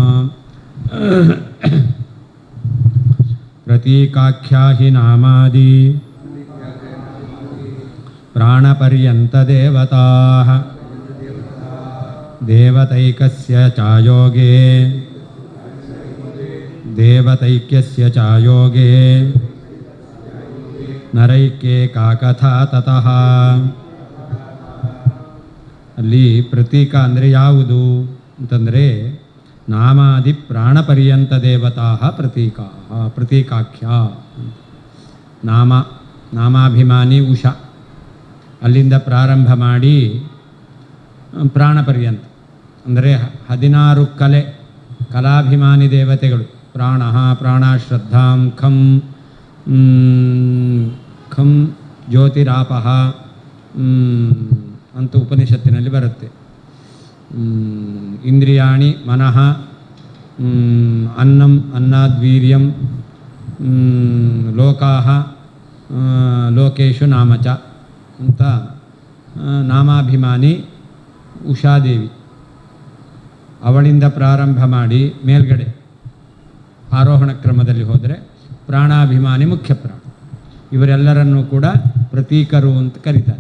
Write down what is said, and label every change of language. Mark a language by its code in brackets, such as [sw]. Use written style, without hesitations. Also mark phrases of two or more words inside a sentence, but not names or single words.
[sa] प्रतीकाख्या हि नामादि प्राणपर्यन्तदेवताः देवतैकस्य चायोगे देवतैक्यस्य चायोगे नरैक्ये का कथा ततः। [kn] ಅಲ್ಲಿ ಪ್ರತೀಕ ಅಂದರೆ ಯಾವುದು ಅಂತಂದರೆ [sa] ನಾಮಾದಿ ಪ್ರಾಣಪರ್ಯಂತ ದೇವತಾ ಪ್ರತೀಕಾಖ್ಯ [kn] ನಾಮಾಭಿಮಾನಿ ಉಷಾ ಅಲ್ಲಿಂದ ಪ್ರಾರಂಭ ಮಾಡಿ ಪ್ರಾಣಪರ್ಯಂತ ಅಂದರೆ 16 ಕಲಾಭಿಮಾನಿ ದೇವತೆಗಳು [sa] ಪ್ರಾಣ ಪ್ರಾಣಶ್ರದ್ಧಾಂ ಖಂ ಖಂ ಜ್ಯೋತಿರಾಪಃ [kn] ಅಂತ ಉಪನಿಷತ್ತಿನಲ್ಲಿ ಬರುತ್ತೆ. [sa] ಇಂದ್ರಿಯಾಣಿ ಮನಃ ಅನ್ನಂ ಅನ್ನದ್ವೀರ್ಯಂ ಲೋಕಾಹ ಲೋಕೇಶು ನಾಮಚ [kn] ಅಂತ ನಾಮಾಭಿಮಾನಿ ಉಷಾದೇವಿ ಅವಳಿಂದ ಪ್ರಾರಂಭ ಮಾಡಿ ಮೇಲ್ಗಡೆ ಆರೋಹಣ ಕ್ರಮದಲ್ಲಿ ಹೋದರೆ ಪ್ರಾಣಾಭಿಮಾನಿ ಮುಖ್ಯ ಪ್ರಾಣ ಇವರೆಲ್ಲರನ್ನೂ ಕೂಡ ಪ್ರತೀಕರು ಅಂತ ಕರೀತಾರೆ.